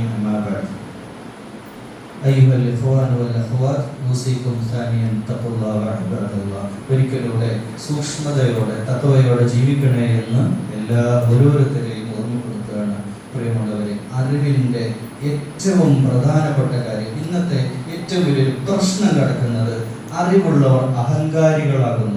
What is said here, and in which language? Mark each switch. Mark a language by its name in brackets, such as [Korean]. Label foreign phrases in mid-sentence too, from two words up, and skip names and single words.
[Arabic] أما بعد، أيها الإخوان والأخوات، أوصيكم ثانيا تقوا الله وعباد الله. [Malayalam] ഒരിക്കലൂടെ സൂക്ഷ്മതയോടെ തഖ്വയോടെ ജീവിക്കണേ എന്ന് എല്ലാ ഓരോരുത്തരെയും ഓർമ്മപ്പെടുത്തുകയാണ്. പ്രിയമുള്ളവരെ, അറിവിൻ്റെ ഏറ്റവും പ്രധാനപ്പെട്ട കാര്യം, ഇന്നത്തെ ഏറ്റവും വലിയൊരു പ്രശ്നം കിടക്കുന്നത് അറിവുള്ളവർ അഹങ്കാരികളാകുന്നു.